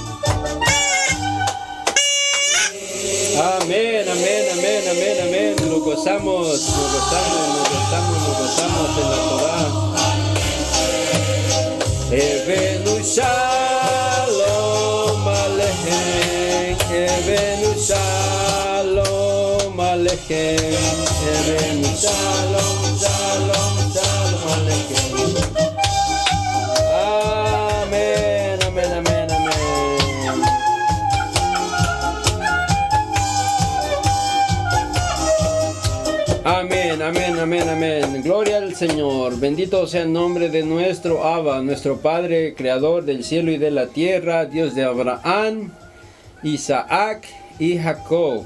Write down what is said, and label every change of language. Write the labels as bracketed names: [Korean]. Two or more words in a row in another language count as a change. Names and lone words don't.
[Spanish] Amén, amén, amén, amén, amén. Lo gozamos en la Torah. [Hebrew] הבאנו שלום עליכם, הבאנו שלום עליכם, הבאנו שלום, שלום, שלום עליכם. [Spanish] Amén, amén, amén, amén. Amén, amén, amén, amén. Gloria al Señor. Bendito sea el nombre de nuestro Abba, nuestro Padre, Creador del cielo y de la tierra, Dios de Abraham, Isaac y Jacob.